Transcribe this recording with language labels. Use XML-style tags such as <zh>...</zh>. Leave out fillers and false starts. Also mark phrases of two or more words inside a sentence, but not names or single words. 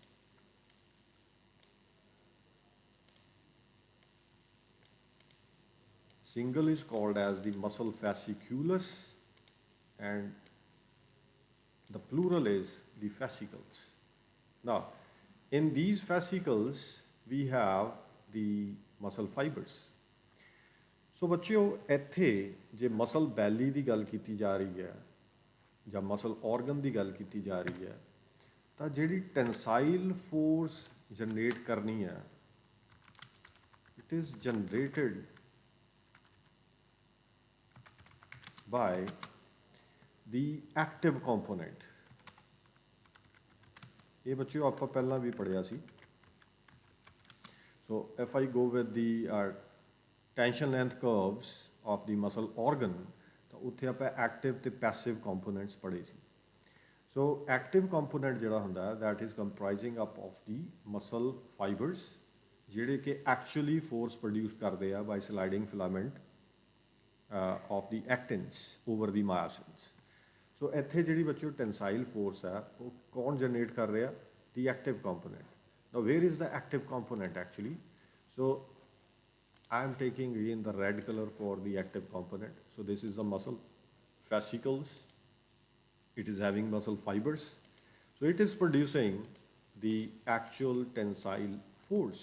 <en>Single is called as the muscle fasciculus, and the plural is the fascicles. Now, in these fascicles, we have the muscle fibers.</en> <pa>ਸੋ ਬੱਚਿਓ ਇੱਥੇ ਜੇ</pa> <en>muscle belly</en> <pa>ਦੀ ਗੱਲ ਕੀਤੀ ਜਾ ਰਹੀ ਹੈ ਜਾਂ</pa> <en>muscle organ</en> <pa>ਦੀ ਗੱਲ ਕੀਤੀ ਜਾ ਰਹੀ ਹੈ ਤਾਂ ਜਿਹੜੀ</pa> <en>tensile force generate</en> <pa>ਕਰਨੀ ਹੈ</pa> <en>it is generated by the active component</en> <pa>ਇਹ ਬੱਚਿਓ ਆਪਾਂ ਪਹਿਲਾਂ ਵੀ ਪੜ੍ਹਿਆ ਸੀ</pa> <en>so if I go with the tension length curves of the muscle organ</en> <pa>ਤਾਂ ਉੱਥੇ ਆਪਾਂ ਐਕਟਿਵ ਤੇ</pa> <en>passive components</en> <pa>ਪੜ੍ਹੇ ਸੀ</pa> <en>so active component</en> <pa>ਜਿਹੜਾ ਹੁੰਦਾ</pa> <en>that is comprising up of the muscle fibers</en> <pa>ਜਿਹੜੇ ਕਿ</pa> <en>actually force produce</en> <pa>ਕਰਦੇ ਆ</pa> <en>by sliding filament of the actins over the myosins</en> <pa>ਸੋ ਇੱਥੇ ਜਿਹੜੀ ਬੱਚਿਓ</pa> <en>tensile force</en> <pa>ਹੈ ਉਹ ਕੌਣ ਜਨਰੇਟ ਕਰ ਰਿਹਾ</pa> <en>the active component now where is the active component actually so I am taking again the red color for the active component. So this is the muscle fascicles. It is having muscle fibers. So it is producing the actual tensile force.</en>